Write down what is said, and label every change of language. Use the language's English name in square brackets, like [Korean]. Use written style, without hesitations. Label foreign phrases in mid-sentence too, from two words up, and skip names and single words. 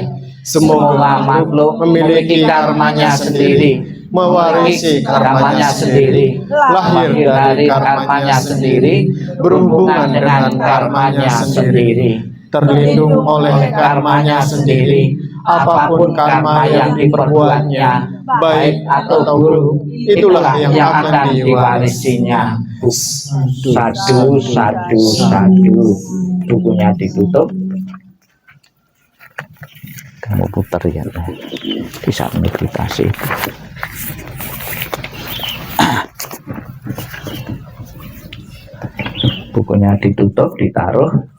[Indonesian] Semua makhluk memiliki karmanya sendiri, mewarisi karmanya sendiri, lahir dari karmanya sendiri, berhubungan dengan karmanya sendiri, terlindung oleh karmanya sendiri. Apapun karma yang diperbuatnya, baik atau buruk, itulah yang akan diwarisinya. [Pali] Sadu, sadu, sadu. [Indonesian] Bukunya ditutup. Kamu putar ya, di saat meditasi. Bukunya ditutup, ditaruh.